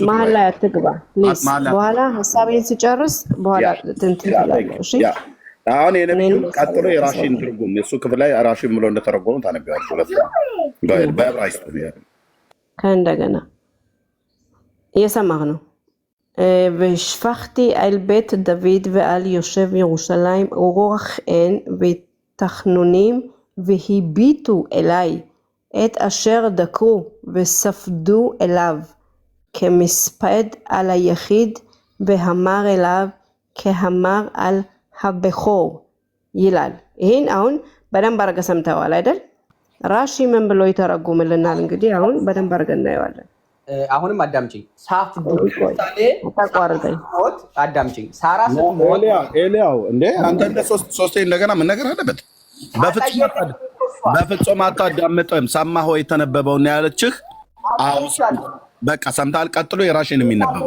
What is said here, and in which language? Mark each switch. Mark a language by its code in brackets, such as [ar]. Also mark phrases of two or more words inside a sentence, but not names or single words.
[am] መሀል ላይ አትግባ በኋላ ሐሳቤን ሲጨርስ በኋላ እንትን ትላለህ እሺ አሁን የነብዩን ቀጥሎ የራሺን ትርጉም የሱ ክፍል ላይ ራሺን ብሎ እንደተረጎመ ታነቢዋለሽ ሁለት በዕብራይስጥ ነው ከእንደገና እየሰማህ ነው [he] ושפכתי על בית דוד ועל יושב ירושלים רוח עין ותחנונים והביטו אליי את אשר דקרו וספדו אליו כמספד על היחיד והמר אליו כהמר על הבכור [am] ይላል ይሄን አሁን በደንብ አድርገህ ሰምተዋል አይደል ራሺ ምን ብሎ ይተረጉምልናል እንግዲህ አሁን በደንብ አድርገን እናየዋለን አሁንም አዳምጪኝ ሳፍዱ ተቋርጠኝ አዳምጪኝ ሳራ ስትሞት ኤልያው እንዴ አንተ እንደ ሶስቴ እንደገና ምን ነገር አለበት በፍጹም አታዳምጥም ሰማህ ወይ ተነበበውና ያለችህ አዎ በቃ ሰምታል ቀጥሎ የራሺ ነው የሚነበበው